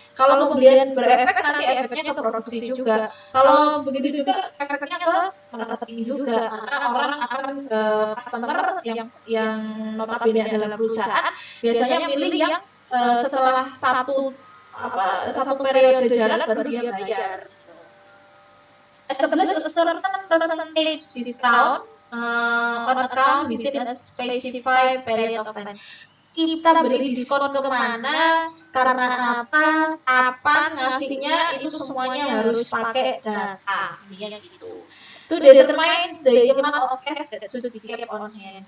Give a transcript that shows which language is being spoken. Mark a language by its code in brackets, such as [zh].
[id] Kalau pembelian berefek nanti efeknya ke produksi juga. Kalau begitu juga efeknya ke marketing juga, karena orang akan customer yang notabene adalah perusahaan biasanya milih yang setelah satu periode jalan baru dia bayar. [en] Establish a certain percentage discount on account within a specified period of time. [id] Kita beri diskon kemana, karena apa, kapan ngasihnya, itu semuanya harus pakai data, ya gitu. [en] To determine the amount of cash that should be kept on hand.